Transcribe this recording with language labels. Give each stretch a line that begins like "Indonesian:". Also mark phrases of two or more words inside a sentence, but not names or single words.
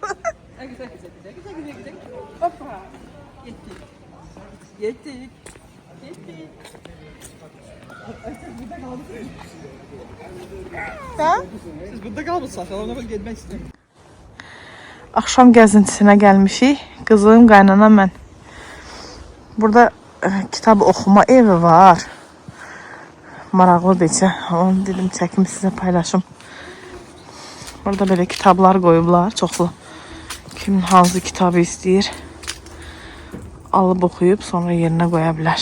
Turkish: Güzel. Hoppa. Yettik. Ha? Siz burada kalmışsınız. Ona böyle gelmek istemiyorum.
Azerbaijani: Akşam gəzintisinə gəlmişik. Qızım, qaynana mən. Burada kitab oxuma evi var. Maraqlıdır içə. Onu dedim çəkim sizə paylaşım. Burada belə kitablar qoyublar, çoxlu. Kim hansı kitabı istəyir, alıb oxuyub sonra yerinə qoya bilər.